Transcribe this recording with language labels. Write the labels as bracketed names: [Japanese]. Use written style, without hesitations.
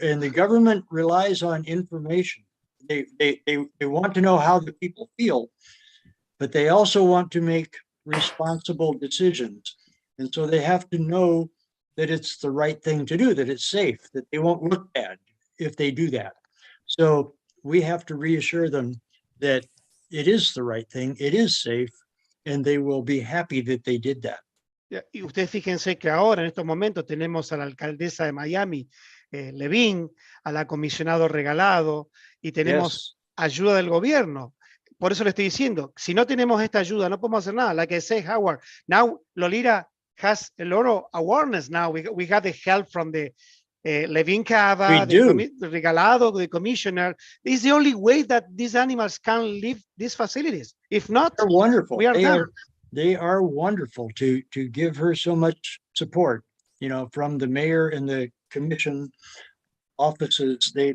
[English] And the government relies on information. They want to know how the people feel, but they also want to make responsible decisions. And so they have to know that it's the right thing to do, that it's safe, that they won't look bad if they do that. So we have to reassure them that it is the right thing, it is safe, and they will be happy that they did that. [Spanish] Y ustedes fíjense que ahora, en estos momentos, tenemos a la alcaldesa de Miami, Levin, a la comisionado Regalado, y tenemos ayuda del gobierno. Por eso le estoy diciendo, si no tenemos esta ayuda, no podemos hacer nada. [English] Like I say, Howard, now Lolita has a lot of awareness now. We got the help from the Levin Cava, the Regalado, the commissioner. It's the only way that these animals can leave these facilities. If not, they're wonderful. We are done. They are wonderful to give her so much support, from the mayor and the commission offices.